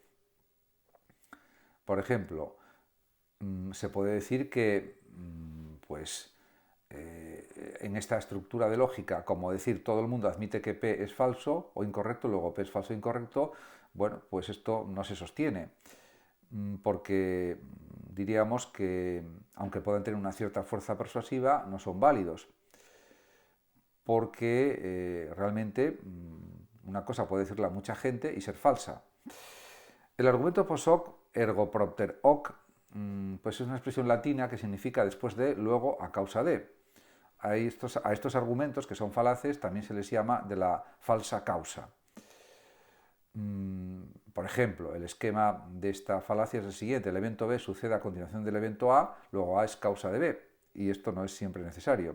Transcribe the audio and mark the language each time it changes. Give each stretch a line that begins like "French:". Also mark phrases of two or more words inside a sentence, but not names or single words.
Spanish: Por ejemplo, se puede decir que en esta estructura de lógica, como decir todo el mundo admite que P es falso o incorrecto, luego P es falso o incorrecto, bueno, pues esto no se sostiene, porque diríamos que, aunque puedan tener una cierta fuerza persuasiva, no son válidos, porque realmente una cosa puede decirla mucha gente y ser falsa. El argumento
Latin: post hoc, ergo propter hoc,
Spanish: pues es una expresión latina que significa después de, luego a causa de. A estos argumentos, que son falaces, también se les llama de la falsa causa. Por ejemplo, el esquema de esta falacia es el siguiente: el evento B sucede a continuación del evento A, luego A es causa de B, y esto no es siempre necesario.